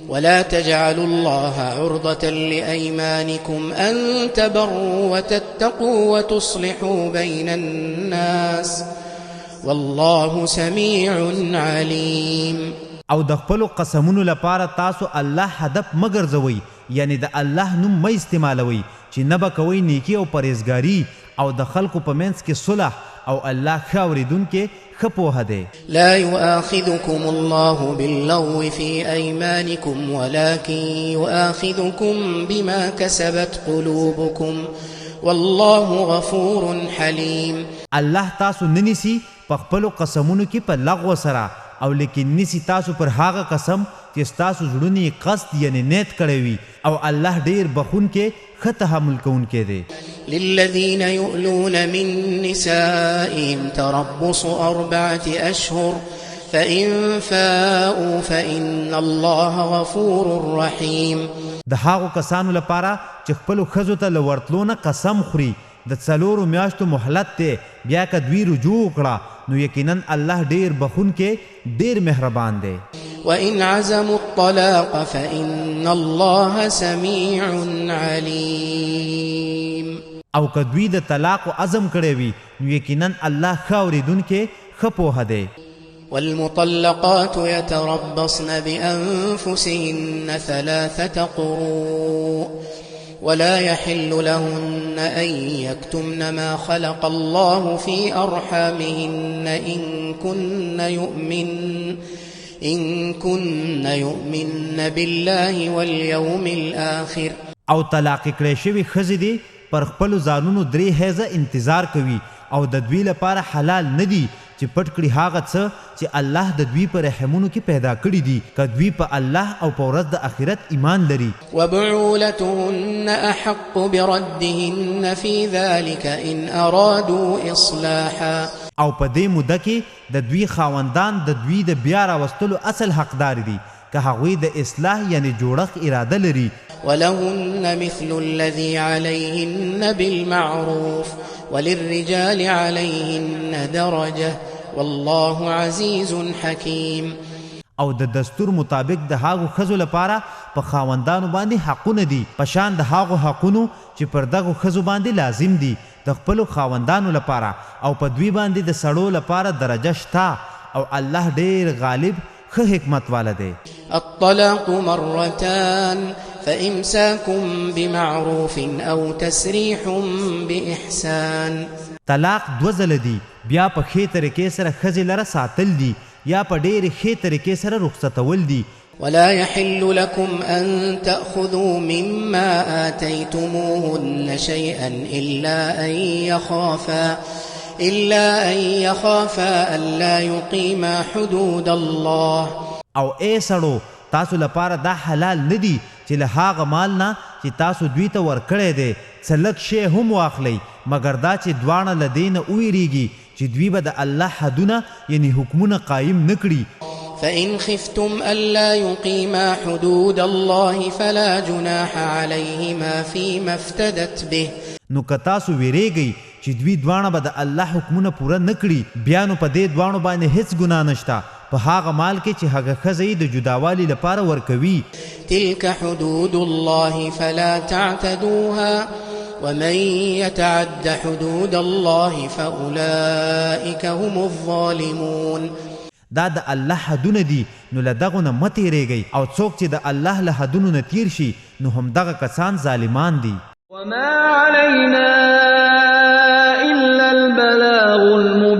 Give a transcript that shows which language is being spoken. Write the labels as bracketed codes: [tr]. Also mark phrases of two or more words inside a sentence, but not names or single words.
[ar] ولا تجعلوا الله عرضة لأيمانكم أن تبروا وتتقوا وتصلحوا بين الناس والله سميع عليم. [ps] او د خپلو قسمونو لپاره تاسو الله هدف مګرځوئ، یعنی د الله نوم مه استعمالوئ چې نه به کوئ نیکي او پرهیزګاري او د خلکو په منځ کې صلح، او الله ښه اورېدونکی ښه پوهه دی. [ar] لا يؤاخذكم الله باللغو في أيمانكم ولكن يؤاخذكم بما كسبت قلوبكم والله غفور حليم. [ps] الله تاسو ننیسی په خپلو قسمونو کې په لغو سره، او لیکن نیسی تاسو پر هغه قسم چې ستاسو زړونه یې قصد یعنی نیت کړی وي، او الله ډیر بخونکی ښه تحمل کوونکی دی. [ar] للذين يؤلون من نسائهم تربص 4 أشهر فإن فاءوا فإن الله غفور رحيم. [ps] د هغو کسانو لپاره چې خپلو ښځو ته له ورتلو نه قسم خوري، د 4 میاشتو مهلت دی، بیا که دوی رجوع وکړه نو یقینا الله ډیر بخونکی ډیر مهربان دی. [ar] وإن عزموا الطلاق فإن الله سميع عليم. [ps] او که دوی د طلاق و عزم کړی وي نو یقینا الله ښه اورېدونکی ښه پوهه دی. [ar] والمطلقات يتربصن بأنفسهن 3 قروء ولا يحل لهن أن يكتمن ما خلق الله في أرحامهن إن كن يؤمن بالله واليوم الآخر. [ps] او طلاق کړی شوي ښځې دي پر خپلو ځانونو 3 حیضه انتظار کوي، او د دوی لپاره حلال نه دي چې پټ کړي هغه څه چې الله د دوی په رحمونو کې پیدا کړي دي، که دوی په الله او په ورځ د آخرت ایمان لري. [ar] وبعولتهن أحق بردهن في ذلك إن أرادوا إصلاحا. [ps] او په دې موده کې د دوی خاوندان د دوی د بیا راوستلو اصل حقدار دي که هغوی د اصلاح یعنی جوړښت اراده لري. [ar] ولهن مثل الذي عليهن بالمعروف وللرجال عليهن درجة والله عزيز حكيم. [ps] او د دستور مطابق د هغو ښځو لپاره په خاوندانو باندې حقونه دي په شان د هغو حقونو چې پر دغو ښځو باندې لازم دي د خپلو خاوندانو لپاره، او په دوی باندې د سړو لپاره درجه شته، او الله ډیر غالب ښه حکمت والا دی. [ar] الطلاق مرتان فإمساكم بمعروف أو تسريح بإحسان. [ps] طلاق 2 ځله دي، بیا په ښې طریقې سره ښځې لره ساتل دي، یا په ډېرې ښې طریقې سره رخصتول دي. [ar] ولا يحل لكم أن تأخذوا مما آتيتموهن شيئا إلا أن يخافا ألا يقيما حدود الله. [ps] او اے سړو تاسو لپاره دا حلال ندی چې له هغه مال نه چې تاسو دوی ته ورکړی دی څه لږ شی هم واخلئ، مګر دا چې دواړه له دې نه وویریږي چې دوی به د الله حدونه یعنی حکمونه قایم نه کړي. [ar] فإن خفتم ألا يقيما حدود الله فلا جناح عليهما فيما افتدت به. [ps] نو که تاسو ویریږئ چې دوی دواړه به د الله حکمونه پوره نه کړي، بیا نو په دې دواړو باندې هیڅ ګناه نشته په هغه مال کې چې هغه ښځه د جداوالي لپاره ورکوي. [ar] تلك حدود الله فلا تعتدوها ومن يتعد حدود الله فأولئك هم الظالمون. [ps] دا د الله حدونه دي نو له دغو نه مه تیریږئ، او څوک چې د الله له حدونو نه تیر شي نو همدغه کسان ظالمان دي. [ar] وما علينا إلا البلاغ